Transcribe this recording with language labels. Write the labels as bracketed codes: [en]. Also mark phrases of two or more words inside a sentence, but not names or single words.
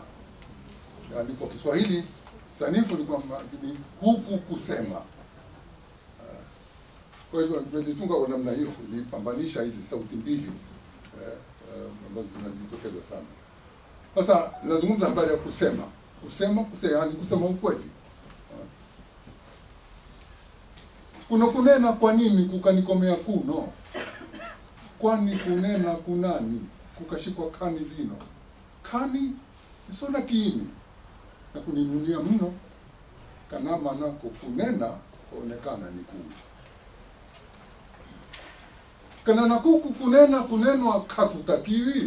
[sw] Yaani kwa Kiswahili sanifu ni kwamba ni huku kusema. Kwa hivyo nilitunga kwa namna hiyo, nilipambanisha hizi sauti mbili ambazo zinajitokeza sana. Sasa nazungumza habari ya kusema. Yaani kusema ukweli. Kuno kunena, kwa nini kukanikomea kuno? Kwani kunena kunani, kukashikwa kani vino. Kani isona kiini, na kuninunia mno, kanama nako kunena, kuonekana ni kuu. Kanana kuku kunena kunenwa kakutakiwi.